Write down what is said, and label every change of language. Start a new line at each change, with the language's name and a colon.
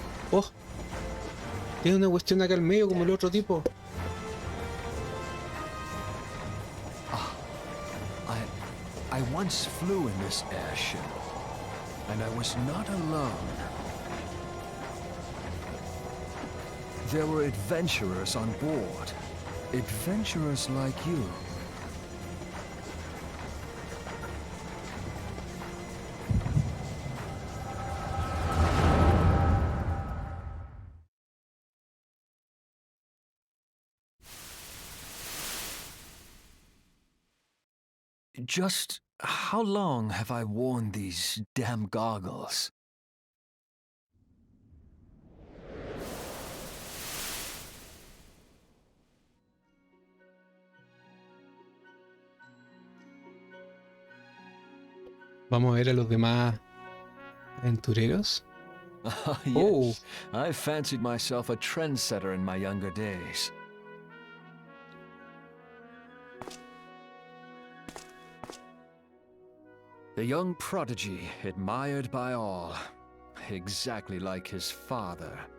Spanish: Oh, tiene una cuestión acá al medio como el otro tipo.
English: I once flew in this airship, and I was not alone. There were adventurers on board. Adventurers like you. Just how long have I worn these damn goggles?
Spanish: Vamos a ver a los demás aventureros.
English: Yes, I fancied myself a trendsetter in my younger days. The young prodigy, admired by all, exactly like his father.